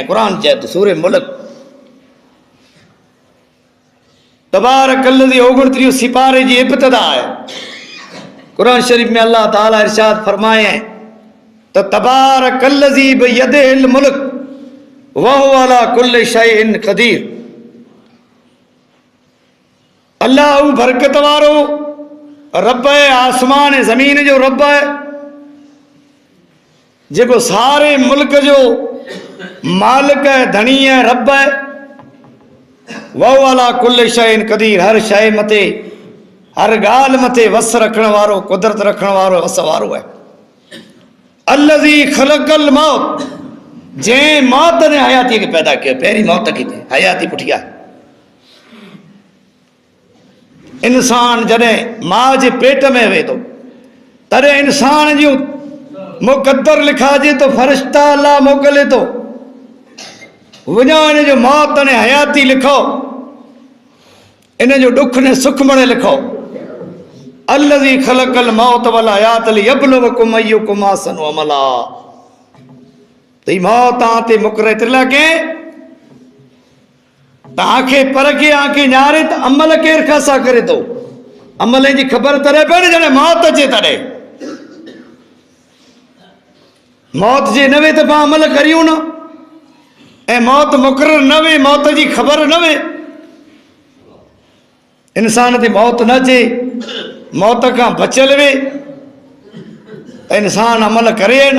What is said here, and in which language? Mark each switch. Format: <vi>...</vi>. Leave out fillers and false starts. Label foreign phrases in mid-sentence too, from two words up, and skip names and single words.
<sd>क़ुरान चए थो सूरे मुल्क तबारकल्लज़ी 29 सिपारे जी इब्तिदा आहे। कुरान शरीफ में अल्लाह ताला इरशाद फरमाए तो</sd> <ar>تبارك الذي بيده الملك وهو على كل شيء قدير.</ar> <sd>अल्लाह हू बरकत वारो रब है, आसमान ज़मीन जो रब है, जेको सारे मुल्क जो मालिक है, धनी है, रब है।</sd> <ar>وهو على كل شيء قدير,</ar> <sd>हर शइ मथे, हर ॻाल्हि मथे वस रखण वारो, कुदरत रखण वारो, वस वारो है।</sd> <ar>الذي خلق الموت,</ar> <sd>जंहिं मौत ने हयाती खे पैदा कयो। पहिरीं मौत खे थिए, हयाती पुठियां। इंसान जॾहिं माउ जे पेट में वेहे थो तॾहिं इंसान जूं मुक़द्दर लिखाइजे तो, फ़रिश्ता अल्लाह मोकिले थो, वञो इन जो मौत ने हयाती लिखो, इन जो ॾुख ने सुख मणे लिखो।</sd> <ar>الذي خلق الموت والحياة ليبلوكم أيكم أحسن عملا.</ar> <sd>त ही मौत ते मुक़रर थियल के तव्हांखे परखे, आंखे ञाणे त अमल केरु खासा करे थो। अमल जी ख़बर तॾहिं पए न जॾहिं मौत अचे तॾहिं। मौत जे न वे त पाण अमल करियूं न, ऐं मौत मुक़रर न वे, मौत जी ख़बर न वे, इंसान ते मौत न अचे, मौत खां बचियल वे, इंसान अमल करे न।</sd>